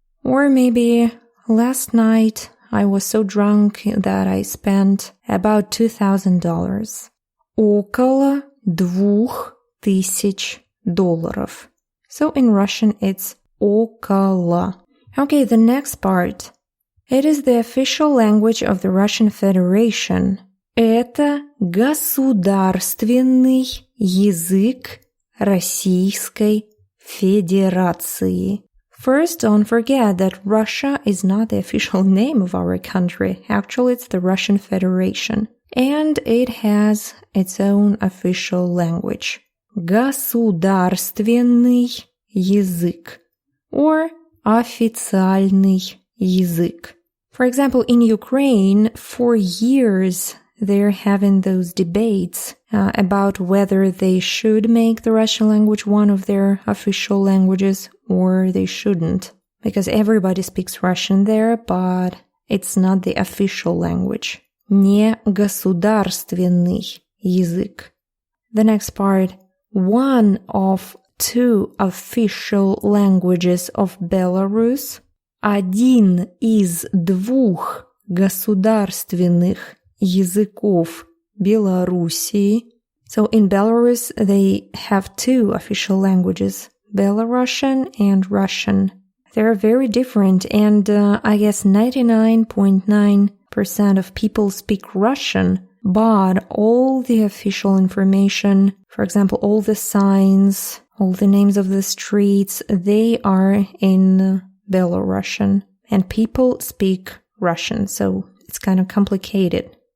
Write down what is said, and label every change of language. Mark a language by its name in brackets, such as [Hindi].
[English] Or maybe last night I was so drunk that I spent about $2,000. [Russian] Около $2,000. [English] So in Russian it's около. Okay, the next part. It is the official language of the Russian Federation. [Russian] Это государственный язык Российской Федерации. [English] First, don't forget that Russia is not the official name of our country. Actually, it's the Russian Federation. and it has its own official language. [Russian] Государственный язык or официальный язык. [English] For example, in Ukraine, for years, they're having those debates about whether they should make the Russian language one of their official languages or they shouldn't. Because everybody speaks Russian there, but it's not the official language. [Russian] Не государственный язык. [English] The next part. One of two official languages of Belarus. [Russian] Один из двух государственных языков Белоруссии. [English] So in Belarus, they have two official languages, Belarusian and Russian. They're very different, and I guess 99.9% of people speak Russian, but all the official information, for example, all the signs, all the names of the streets, they are in Belarusian, and people speak Russian, so it's kind of complicated.